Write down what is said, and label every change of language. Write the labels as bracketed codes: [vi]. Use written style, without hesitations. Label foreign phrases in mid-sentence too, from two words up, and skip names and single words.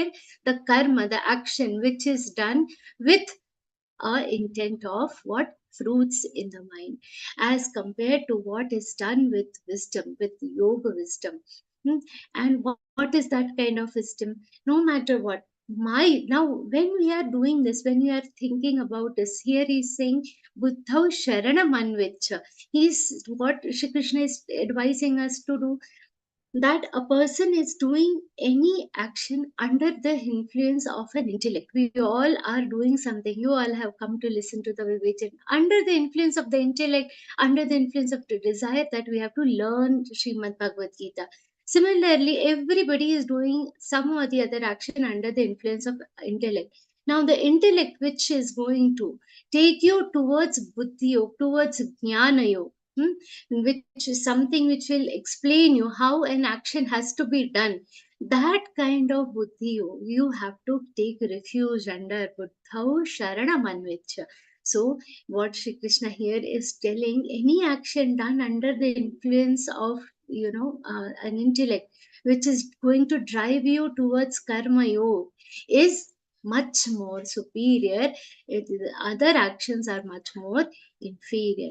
[en] The karma, the action which is done with intent of what? Fruits in the mind, as compared to what is done with wisdom, with yoga wisdom. And what is that kind of wisdom? No matter what, now when we are doing this, when we are thinking about this, here he's saying [sa] buddhau sharanam anvicha. [en] He's, what Shri Krishna is advising us to do, that a person is doing any action under the influence of an intellect. We all are doing something. You all have come to listen to the Vivechan. Under the influence of the intellect, under the influence of the desire that we have to learn Śrīmad-Bhagavadgītā. Similarly, everybody is doing some or the other action under the influence of intellect. Now, the intellect which is going to take you towards [sa] buddhi yoga, [en] towards [sa] jnana yoga, [en] which is something which will explain you how an action has to be done. That kind of buddhi you have to take refuge under [sa] buddhau sharanam anvicha. [en] So what Shri Krishna here is telling, any action done under the influence of an intellect which is going to drive you towards [sa] karma yoga [en] is much more superior. The other actions are much more inferior.